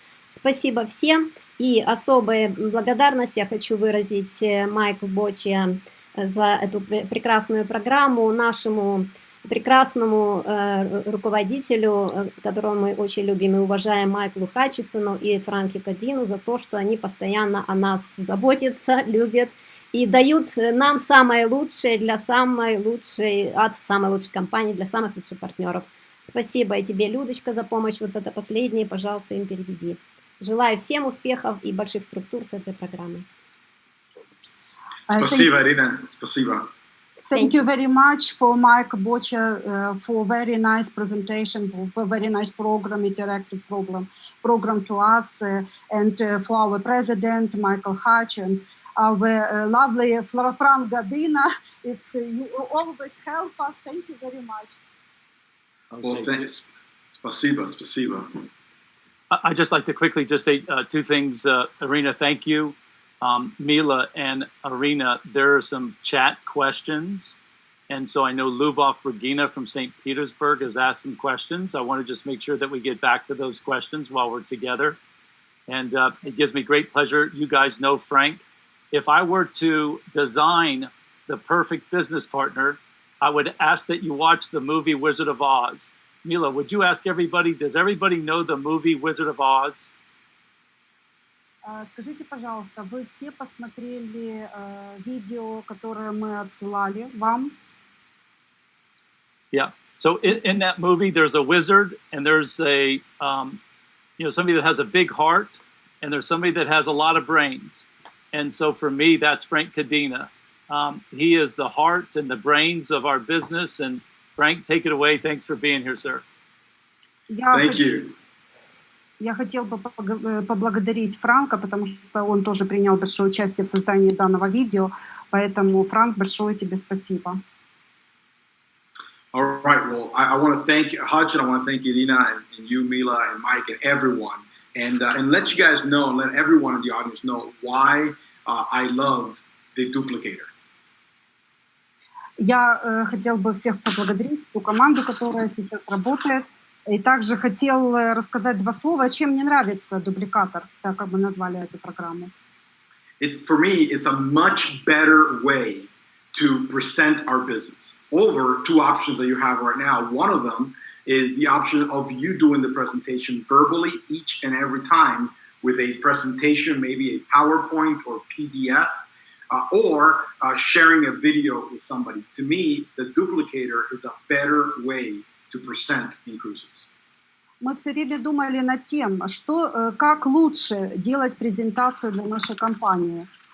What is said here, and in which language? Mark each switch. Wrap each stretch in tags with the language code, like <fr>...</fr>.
<ru>Спасибо всем, и особая благодарность я хочу выразить Майку Бочи за эту прекрасную программу, нашему прекрасному руководителю, которого мы очень любим и уважаем, Майклу Хатчисону и Франки Кадину, за то, что они постоянно о нас заботятся, любят и дают нам самое лучшее для самой лучшей, от самой лучшей компании, для самых лучших партнеров. Спасибо и тебе, Людочка, за помощь. Вот это последнее, пожалуйста, им переведи. Желаю всем успехов и больших структур с этой программой. Спасибо, Ирина. Спасибо.</ru> <en>Thank you very much for Mike Bocha for very nice presentation, for very nice program, interactive program to us, and for our president, Michael Hatch, and our lovely Frank Gadina. You always help us. Thank you very much. Well, thanks.</en> <ru>Спасибо, спасибо.</ru> <en>I'd just like to quickly just say 2 things. Irina, thank you. Mila and Irina, there are some chat questions. And so I know Lubov Regina from St. Petersburg has asked some questions. I want to just make sure that we get back to those questions while we're together. And it gives me great pleasure. You guys know Frank. If I were to design the perfect business partner, I would ask that you watch the movie Wizard of Oz. Mila, would you ask everybody, does everybody know the movie Wizard of Oz?</en> <ru>Скажите, пожалуйста, вы все посмотрели видео, которое мы отсылали вам?</ru> <en>Yeah. So in that movie, there's a wizard, and there's a somebody that has a big heart, and there's somebody that has a lot of brains. And so for me, that's Frank Cadena. He is the heart and the brains of our business. And Frank, take it away. Thanks for being here, sir. Thank you.</en> <ru>Я хотел бы поблагодарить Франка, потому что он тоже принял большое участие в создании данного видео. Поэтому, Франк, большое тебе спасибо.</ru> <en>All right. Well, I want to thank Hutch, and I want to thank Irina and you, Mila, and Mike, and everyone, and let you guys know, and let everyone in the audience know why I love the Duplicator.</en> <ru>Я хотел бы всех поблагодарить, ту команду, которая сейчас работает, и также хотел рассказать два слова, чем мне нравится дубликатор, так как мы назвали эту программу.</ru> <en>For me, it's a much better way to present our business over two options that you have right now. One of them is the option of you doing the presentation verbally each and every time with a presentation, maybe a PowerPoint or PDF, or sharing a video with somebody. To me, the Duplicator is a better way to present in cruises.</en> <ru>Мы все время думали над тем, как лучше делать презентацию для нашей компании.</ru>